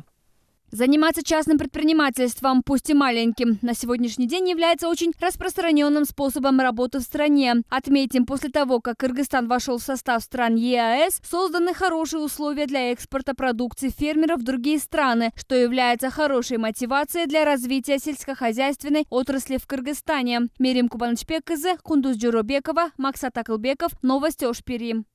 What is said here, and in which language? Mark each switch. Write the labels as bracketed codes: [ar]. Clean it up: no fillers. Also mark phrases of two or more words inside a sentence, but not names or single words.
[ru] Заниматься частным предпринимательством, пусть и маленьким, на сегодняшний день является очень распространенным способом работы в стране. Отметим, после того, как Кыргызстан вошел в состав стран ЕАЭС, созданы хорошие условия для экспорта продукции фермеров в другие страны, что является хорошей мотивацией для развития сельскохозяйственной отрасли в Кыргызстане. Мерим Кубанычбек, Кундуз Джуробекова, Максат Акылбеков. Новости Ош-Пири.